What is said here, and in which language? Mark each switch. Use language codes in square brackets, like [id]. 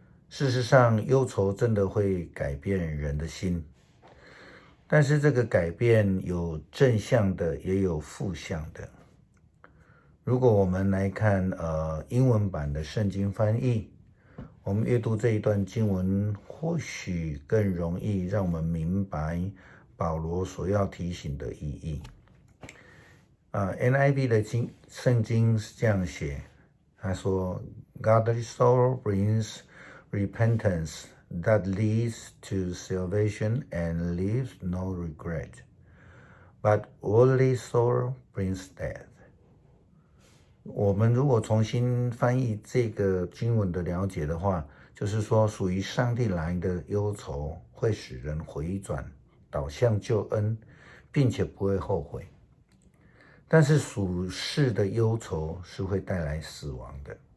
[zh] 事实上，忧愁真的会改变人的心，但是这个改变有正向的，也有负向的。如果我们来看英文版的圣经翻译，我们阅读这一段经文，或许更容易让我们明白保罗所要提醒的意义。 NIV 的圣经是这样写，他说 [en] Godly sorrow brings repentance that leads to salvation and leaves no regret, but worldly sorrow brings death. [zh] 我们如果重新翻译这个经文的了解的话，就是说属于上帝来的忧愁会使人回转，导向救恩，并且不会后悔。但是属世的忧愁是会带来死亡的。